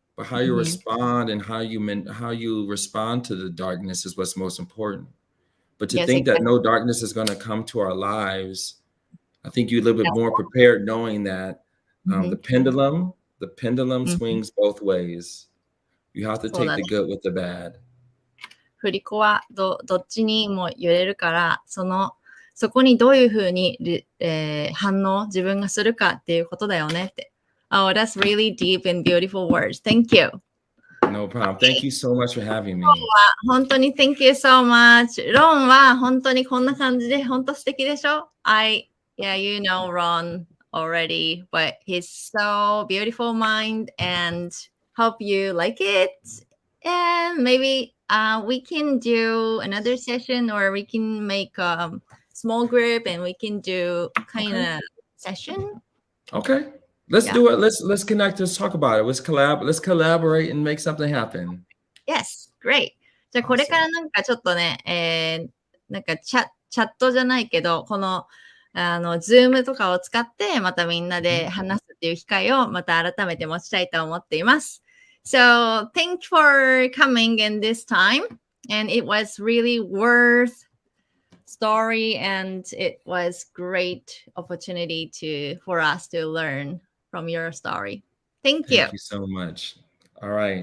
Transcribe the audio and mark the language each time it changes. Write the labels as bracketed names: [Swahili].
[English] But how you respond and how you respond to the darkness is what's most important. But to think that no darkness is going to come to our lives, I think you're a little bit more prepared knowing that the pendulum swings both ways. You have to take the good with the bad. [Japanese] 振り子はどっちにも揺れるから、そこにどういうふうに、反応自分がするかっていうことだよねって。 [English] Oh, that's really deep and beautiful words. Thank you. No problem. Thank you so much for having me. [Japanese] 本当に [English] Thank you so much. [Japanese] ロンは本当にこんな感じで本当素敵でしょ? [English] Yeah, you know Ron already, but he's so beautiful mind and hope you like it. And maybe we can do another session or we can make a small group and we can do kind of session. Okay. Let's do it. Let's connect. Let's talk about it. Let's collaborate and make something happen. Yes, great. [Japanese] じゃあこれからなんかちょっとね、なんかチャットじゃないけど、このZoom とかを使ってまたみんなで話すっていう機会をまた改めて持ちたいと思っています。 [English] So, thank you for coming in this time. And it was really worth story and it was great opportunity for us to learn from your story. Thank you. Thank you so much. All right.